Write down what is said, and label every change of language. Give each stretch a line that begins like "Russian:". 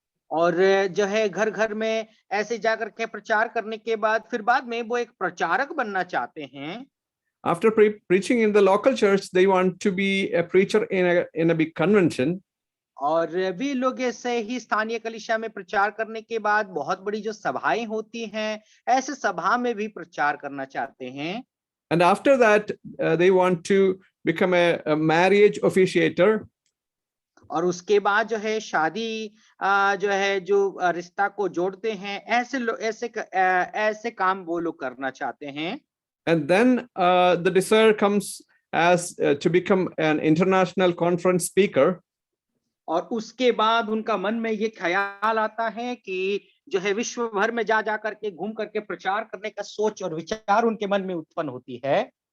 Hindi: और जो है घर घर में ऐसे जाकर के प्रचार करने के बाद फिर बाद में वो एक प्रचारक बनना चाहते हैं।
English: After preaching in the local church, they want to be a preacher in a big convention.
Hindi: और वे लोग ऐसे ही स्थानीय कलीसिया में प्रचार करने के बाद बहुत बड़ी जो सभाएं होती हैं, ऐसे सभा में भी प्रचार करना चाहते हैं।
English: And after that, they want to become a marriage officiator.
Hindi: और उसके बाद जो है शादी जो है जो रिश्ता को जोड़ते हैं, ऐसे काम वो लोग करना चाहते हैं।
English: And then the desire comes as to become an international conference speaker.
Hindi: और उसके बाद उनका मन में ये ख्याल आता है कि जो है विश्व भर में जा करके घूम करके प्रचार करने का सोच और विचार उनके मन में उत्पन्न होती है।